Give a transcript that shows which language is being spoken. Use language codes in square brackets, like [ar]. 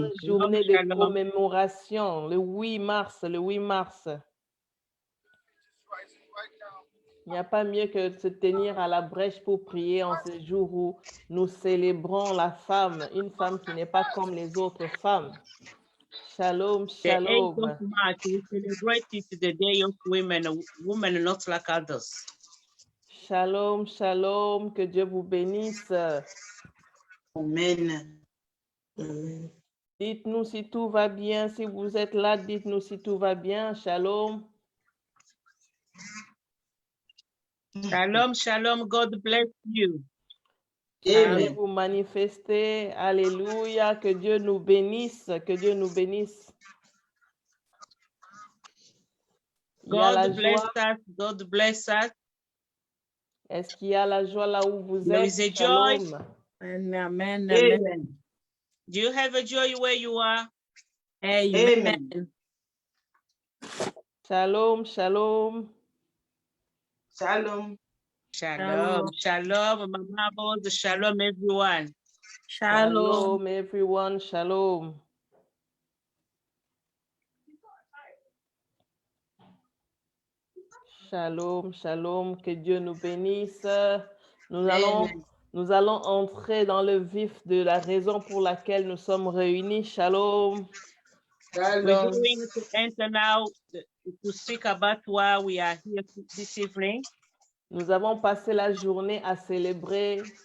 [fr] Bonne journée de commémoration, le 8 mars, le 8 mars. Il n'y a pas mieux que de se tenir à la brèche pour prier en ce jour où nous célébrons la femme, une femme qui n'est pas comme les autres femmes. [he] Shalom, shalom. [en] The 8th of March, we celebrate it the day of women not like others. [he] Shalom, shalom, [fr] que Dieu vous bénisse. Amen. Amen. Dites-nous si tout va bien. Si vous êtes là, dites-nous si tout va bien. [he] Shalom. Shalom, shalom. [en] God bless you. [fr] Allez vous manifester. Alléluia. Que Dieu nous bénisse. Que Dieu nous bénisse. [en] God bless us. God bless us. [fr] Est-ce qu'il y a la joie là où vous [en] There [fr] êtes? [en] is a joy. Amen, amen, amen. Do you have a joy where you are? Amen. [he] Shalom, shalom. Shalom. Shalom. Shalom, Mama Boz. [en] Shalom, everyone. Shalom, everyone. Shalom. [he] Shalom, shalom. [fr] Que Dieu nous bénisse. Nous allons entrer dans le vif de la raison pour laquelle nous sommes réunis. [he] Shalom. [en] We're going to enter now to speak about why we are here this evening. [fr] Nous avons passé la journée à célébrer.